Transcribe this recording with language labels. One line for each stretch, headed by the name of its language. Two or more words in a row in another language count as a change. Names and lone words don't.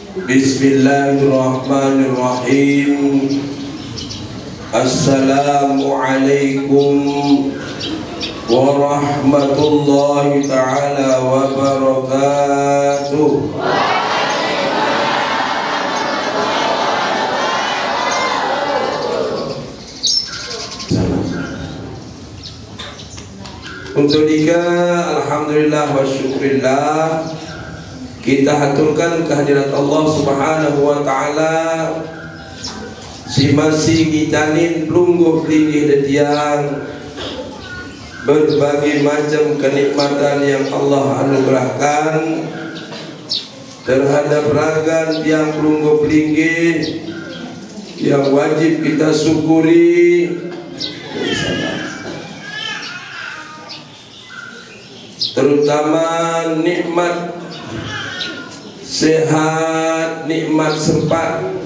Arabic: بسم الله الرحمن الرحيم. السلام عليكم ورحمة الله تعالى وبركاته.
Indonesian: Untuk tiga,
Arabic: الحمد لله والشكر لله,
Indonesian: kita haturkan kehadirat Allah
Arabic: سبحانه وتعالى
Indonesian: si masih ngitanin pelungguh
Sasak: linggih detiang
Indonesian: berbagai macam kenikmatan yang Allah anugerahkan terhadap ragan yang
Sasak: pelungguh linggih
Indonesian: yang wajib kita syukuri, terutama nikmat sehat, nikmat sempat.